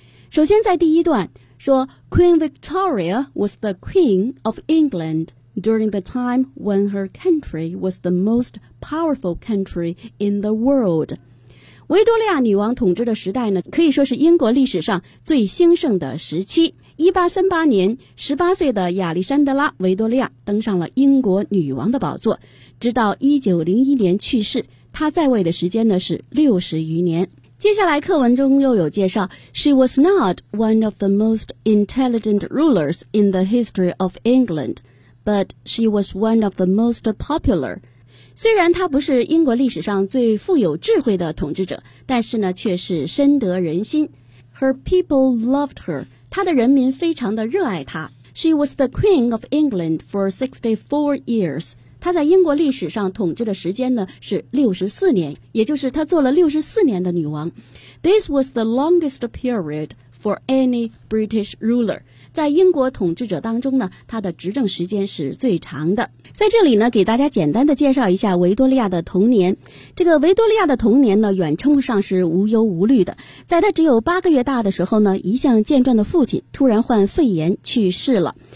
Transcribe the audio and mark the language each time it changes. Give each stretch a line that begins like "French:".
Chinese: 首先在第一段说
English: Queen Victoria was the Queen of England during the time when her country was the most powerful country in the world。
Chinese: 维多利亚女王统治的时代呢，可以说是英国历史上最兴盛的时期。 1838年，18岁的亚历山德拉·维多利亚登上了英国女王的宝座，直到1901年去世，她在位的时间呢是60余年。接下来课文中又有介绍
English: She was not one of the most intelligent rulers in the history of England, but she was one of the most popular.
Chinese: 虽然他不是英国历史上最富有智慧的统治者，但是呢，却是深得人心。
English: Her people loved her.
Chinese: 他的人民非常的热爱他。
English: She was the Queen of England for 64 years.
Chinese: 他在英国历史上统治的时间呢，是64年，也就是他做了64年的女王。
English: This was the longest period for any British ruler.
Chinese: 在英国统治者当中呢，他的执政时间是最长的。在这里呢，给大家简单的介绍一下维多利亚的童年。这个维多利亚的童年呢，远称不上是无忧无虑的。在他只有八个月大的时候呢，一向健壮的父亲突然患肺炎去世了。